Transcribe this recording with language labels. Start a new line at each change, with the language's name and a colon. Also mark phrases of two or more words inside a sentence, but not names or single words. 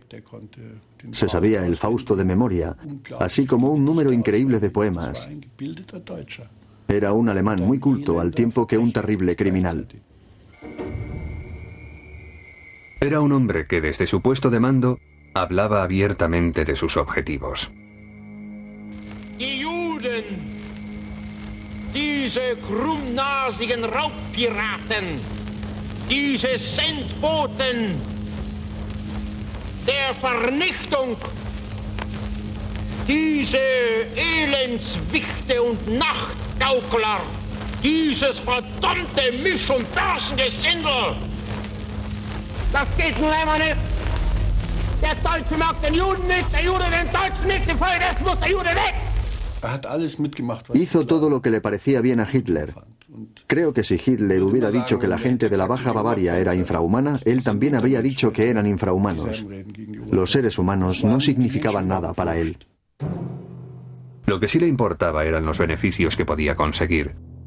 Spanish: Se sabía el Fausto de memoria, así como un número increíble de poemas. Era un alemán muy culto al tiempo que un terrible criminal. Era un hombre que desde su puesto de mando hablaba abiertamente de sus objetivos.
German: Diese krummnasigen Raubpiraten, diese Sendboten der Vernichtung, diese Elendswichte und Nachtgaukler, dieses verdammte Misch- und Börsengesindel. Das geht nun einmal nicht. Der Deutsche mag den Juden nicht, der Jude den Deutschen nicht, infolgedessen muss der Jude weg.
Spanish: Hizo todo lo que le parecía bien a Hitler. Creo que si Hitler hubiera dicho que la gente de la Baja Bavaria era infrahumana, él también habría dicho que eran infrahumanos. Los seres humanos no significaban nada para él. Lo que sí le importaba eran los beneficios que podía conseguir.